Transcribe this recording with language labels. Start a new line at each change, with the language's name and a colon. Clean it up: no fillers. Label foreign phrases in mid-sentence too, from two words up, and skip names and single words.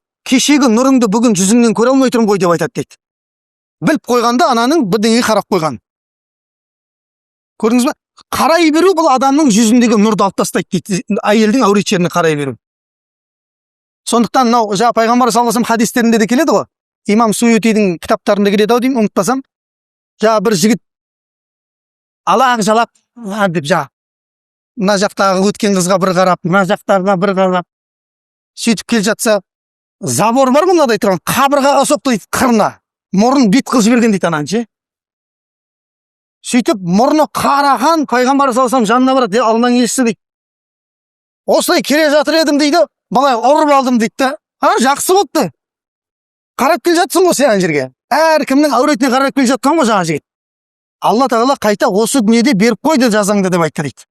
Kazakh: Кешегі нұрыңды бүгін жүзіңнен көре алмай тұрмын ғой" деп айтады дейді. Біліп қойғанда ананың бірдеңеге қарап қойған. Көрдіңіз бе? Қарай беру бұл адамның жүзіндегі нұрды алып тастайды дейді. Әйелдің әурет жеріне қарай беру. Сондықтан мынау Пайғамбар
Arabic: صلى الله عليه وسلم
Kazakh: хадистерінде де келеді ғой. Имам Суютидің кітаптарында келеді ау деймін, ұмытпасам. Бір жігіт алаң жалап деп мына жақтағы өткен қызға бір қарап, мына жақтарына бір қарап. Сөйтіп келе жатса, забор бар мынадай тұрған, қабырғаға соқты дейді, қырына. Мұрын бет қылып жіберген дейді ананы, ше? Сөйтіп мұрны қараған Пайғамбар
Arabic: صلى الله عليه وسلم
Kazakh: жанына барады, Алланың елшісі дейді. Осылай келе жатыр едім дейді, былай ұрып алдым дейді да. Жақсы болыпты. Қарап келе жатсың ғой сен жерге. Әркімнің әуретіне қарап келе жатқан ғой жаңа жігіт. Алла тағала қайта осы дүниеде беріп қойды жазаңды деп айтты дейді.